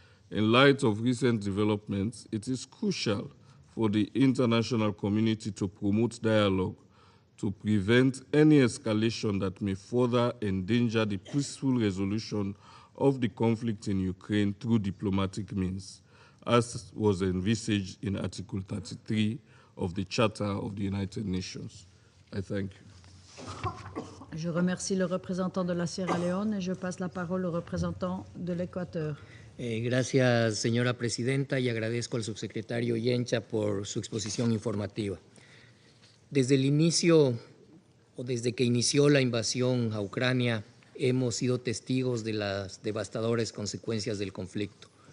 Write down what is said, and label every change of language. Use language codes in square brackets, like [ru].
[en] In light of recent developments, it is crucial for the international community to promote dialogue to prevent any escalation that may further endanger the peaceful resolution of the conflict in Ukraine through diplomatic means, as was envisaged in Article 33 of the Charter of the United Nations. I thank you. [fr] Je remercie le représentant de la Sierra Leone et je passe la parole au représentant de l'Équateur. [es] Gracias, señora presidenta, y agradezco al subsecretario Yencha por su exposición informativa. Desde el inicio, o desde que inició la invasión a Ucrania, hemos sido testigos de las devastadoras consecuencias del conflicto.